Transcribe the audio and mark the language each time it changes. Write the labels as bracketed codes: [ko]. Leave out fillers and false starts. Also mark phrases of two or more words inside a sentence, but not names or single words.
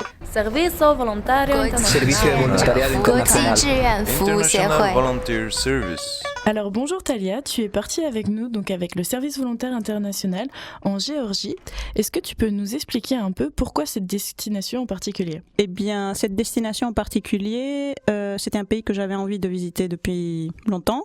[it] Servizio Volontario [zh] 国 [es] Servicio de Voluntariado [zh] 国际 [es] Internacional. [zh] 志愿服务协 [en] International [zh] 会。 [en] Volunteer Service. [fr] Alors bonjour Talia, tu es partie avec nous, donc avec le Service volontaire international en Géorgie. Est-ce que tu peux nous expliquer un peu pourquoi cette destination en particulier ? Eh bien, cette destination en particulier, c'était un pays que j'avais envie de visiter depuis longtemps.